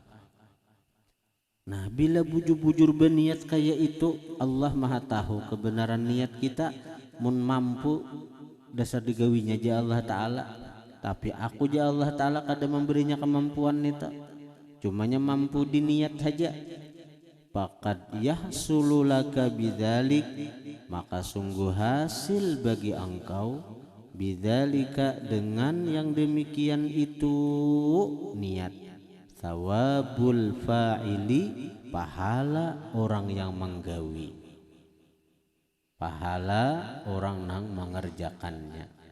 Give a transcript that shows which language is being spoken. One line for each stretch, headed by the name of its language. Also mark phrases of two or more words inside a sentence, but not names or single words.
Banjar: Nah, bila bujur-bujur berniat kayak itu, Allah Maha tahu kebenaran niat kita. Mun mampu dasar digawinya aja Allah Ta'ala, tapi aku aja Allah Ta'ala kada memberinya kemampuan itu, cumanya mampu diniat saja.
Arabic: فقد يحصل لك بذلك,
Indonesian: maka sungguh hasil bagi engkau, bidzalika, dengan yang demikian itu niat,
Arabic: ثواب الفاعل,
Indonesian: pahala orang yang menggawi, pahala orang yang mengerjakannya.